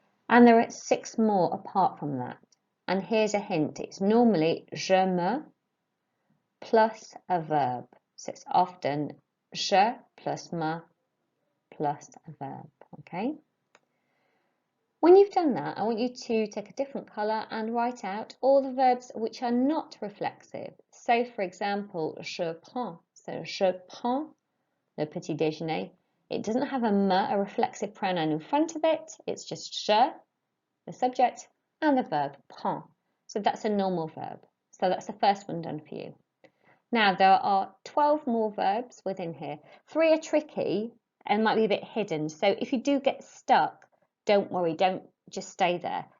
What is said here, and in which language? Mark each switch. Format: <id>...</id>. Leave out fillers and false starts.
<en>And there are 6 more apart from that. And here's a hint, it's normally</en> <fr>je me</fr> <en>plus a verb. So it's often je plus me plus a verb, okay? When you've done that, I want you to take a different colour and write out all the verbs which are not reflexive. So, for example,</en> <fr>je prends. So, je prends le petit déjeuner.</fr> <en>It doesn't have a reflexive pronoun in front of it. It's just je, the subject, and the verb prend. So that's a normal verb. So that's the first one done for you. Now, there are 12 more verbs within here. 3 are tricky and might be a bit hidden. So if you do get stuck, don't worry, don't just stay there.</en>